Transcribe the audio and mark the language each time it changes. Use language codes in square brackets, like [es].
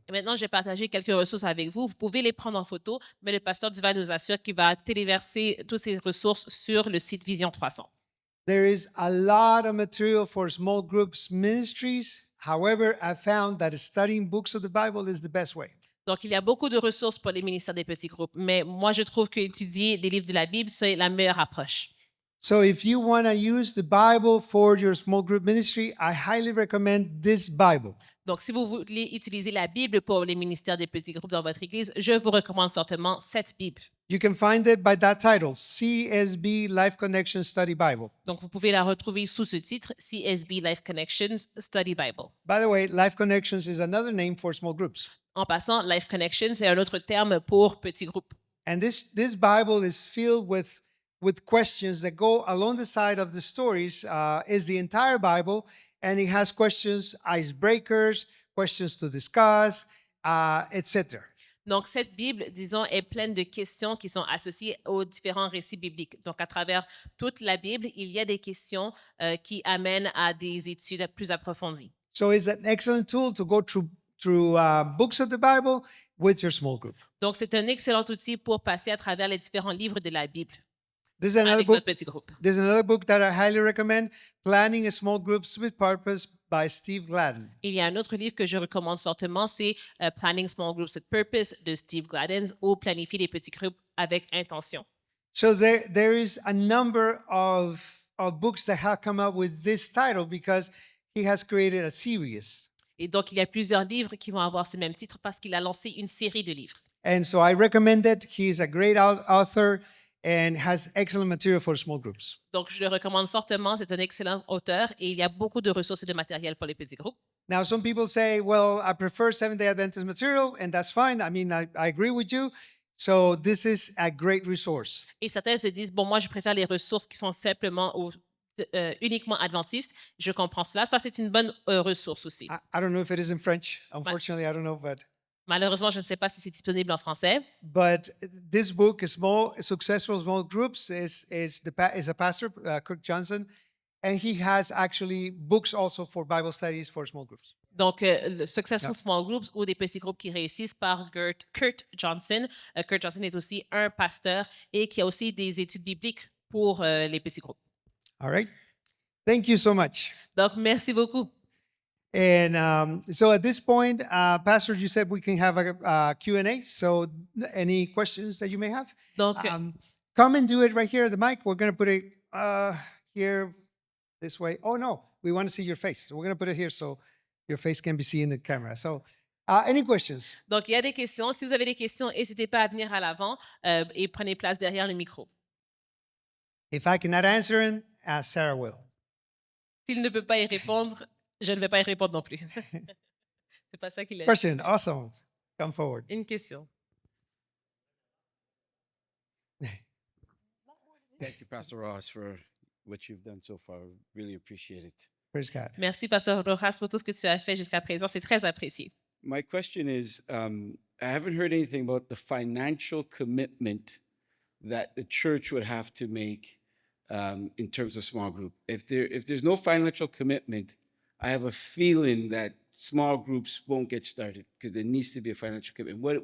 [fr] Et maintenant, je vais partager quelques ressources avec vous. Vous pouvez les prendre en photo, mais le pasteur Duval nous assure qu'il va téléverser toutes ces ressources sur le site Vision 300. [en] There is a lot of material for small groups ministries. However, I found that studying books of the Bible is the best way. [fr] Donc, il y a beaucoup de ressources pour les ministères des petits groupes, mais moi, je trouve qu'étudier des livres de la Bible, c'est la meilleure approche. [en] So if you want to use the Bible for your small group ministry, I highly recommend this Bible. [fr] Donc, si vous voulez utiliser la Bible pour les ministères des petits groupes dans votre Église, je vous recommande fortement cette Bible. [en] You can find it by that title, CSB Life Connection Study Bible. [fr] Donc, vous pouvez la retrouver sous ce titre, CSB Life Connections Study Bible. [en] By the way, Life Connections is another name for small groups. [fr] En passant, Life Connections c'est un autre terme pour petits groupes. [en] And this Bible is filled with questions that go along the side of the stories. Is the entire Bible, and it has questions, icebreakers, questions to discuss, etc. [fr] Donc, cette Bible, disons, est pleine de questions qui sont associées aux différents récits bibliques. Donc, à travers toute la Bible, il y a des questions qui amènent à des études plus approfondies. [en] So it's an excellent tool to go through books of the Bible with your small group. [fr] Donc, c'est un excellent outil pour passer à travers les différents livres de la Bible [en] There's another [fr] avec [en] book. [fr] notre petit groupe. [en] There's another book that I highly recommend, Planning a Small Groups with Purpose by Steve Gladden. [fr] Il y a un autre livre que je recommande fortement, c'est Planning Small Groups with Purpose de Steve Gladden ou Planifier les petits groupes avec intention. [en] So there is a number of books that have come up with this title because he has created a series. [fr] Et donc, il y a plusieurs livres qui vont avoir ce même titre parce qu'il a lancé une série de livres. [en] And so I recommend it. He is a great author and has excellent material for small groups. [fr] Donc, je le recommande fortement. C'est un excellent auteur et il y a beaucoup de ressources et de matériel pour les petits groupes. [en] Now, some people say, well, I prefer Seventh-day Adventist material, and that's fine. I mean, I agree with you. So this is a great resource. [fr] Et certains se disent, bon, moi, je préfère les ressources qui sont simplement uniquement adventistes. Je comprends cela. Ça, c'est une bonne ressource aussi. [en] I don't know if it is in French. Unfortunately, I don't know, but [fr] Malheureusement, je ne sais pas si c'est disponible en français. [en] this book, Small Successful Small Groups, is a pastor, Kirk Johnson, and he has actually books also for Bible studies for small groups. [fr] Donc, le Successful [en] Yeah. [fr] Small Groups ou des petits groupes qui réussissent par Kurt Johnson. Kurt Johnson est aussi un pasteur et qui a aussi des études bibliques pour les petits groupes. [en] All right. Thank you so much. [fr] Donc, merci beaucoup. [en] And so at this point, Pastor, you said we can have a Q&A. So any questions that you may have, [fr] Donc, [en] come and do it right here at the mic. We're going to put it here this way. Oh, no, we want to see your face. So we're going to put it here so your face can be seen in the camera. So any questions? [fr] donc, il y a des questions. Si vous avez des questions, n'hésitez pas à venir à l'avant et prenez place derrière le micro. [en] If I cannot answer it, Sarah will. [fr] S'il ne peut pas y répondre, je ne vais pas y répondre non plus. C'est pas ça qu'il a dit. [en] Question, awesome. Come forward. [fr] Une question. [en] Thank you, Pastor Ross, for what you've done so far. Really appreciate it. Praise God. [fr] Merci, Pasteur Rojas, pour tout ce que tu as fait jusqu'à présent. C'est très apprécié. [en] My question is, I haven't heard anything about the financial commitment that the church would have to make in terms of small group. If there's no financial commitment, I have a feeling that small groups won't get started because there needs to be a financial commitment.